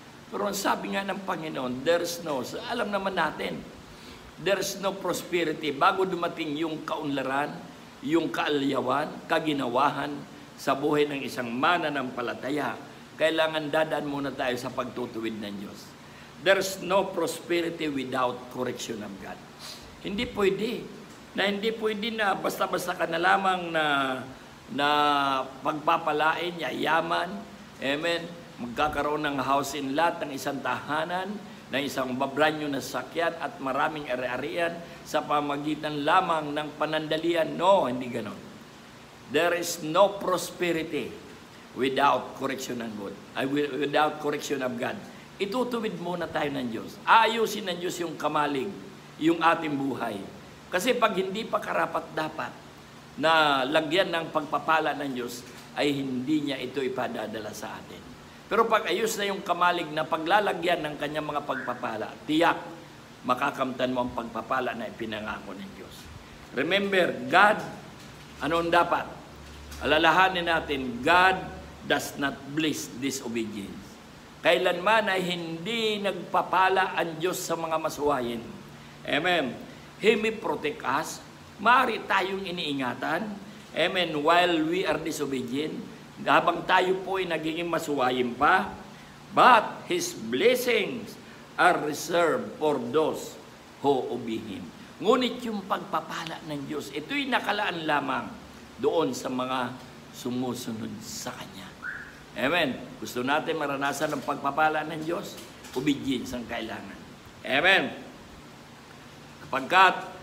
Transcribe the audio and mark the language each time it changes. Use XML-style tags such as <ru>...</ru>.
<tl>Pero ang sabi nga ng Panginoon, alam naman natin,</tl> <en>there's no prosperity</en> <tl>bago dumating yung kaunlaran, yung kaalyawan, kaginawahan sa buhay ng isang mananampalataya. Kailangan dadaan muna tayo sa pagtutuwid ng Diyos.</tl> <en>There's no prosperity without correction of God.</en> <tl>Hindi pwede na basta-basta ka na lamang na pagpapalain, yayaman, amen, magkakaroon ng house in lot, ng isang tahanan, ng isang babranyo na sakyan at maraming ari-arian sa pamagitan lamang ng panandalian. No, hindi ganon.</tl> <en>There is no prosperity without correction of God. Without correction of God.</en> <tl>Itutuwid muna tayo ng Diyos. Aayusin ng Diyos yung kamalig, yung ating buhay. Kasi pag hindi pa karapat-dapat na lagyan ng pagpapala ng Diyos, ay hindi niya ito ipadadala sa atin. Pero pag ayos na yung kamalig na paglalagyan ng kanyang mga pagpapala, tiyak, makakamtan mo ang pagpapala na ipinangako ng Diyos.</tl> <en>Remember, God,</en> <tl>anong dapat? Alalahanin natin,</tl> <en>God does not bless disobedience.</en> <tl>Kailanman ay hindi nagpapala ang Diyos sa mga masuwayin.</tl> <en>Amen. He may protect us.</en> <tl>Maaari tayong iniingatan.</tl> <en>Amen. While we are disobedient,</en> <tl>habang tayo po ay nagiging masuwayin pa,</tl> <en>but His blessings are reserved for those who obey Him.</en> <tl>Ngunit yung pagpapala ng Diyos, ito'y nakalaan lamang doon sa mga sumusunod sa Kanya. Amen. Gusto natin maranasan ang pagpapala ng Diyos, obedience ang kailangan. Amen. Kapagkat</tl>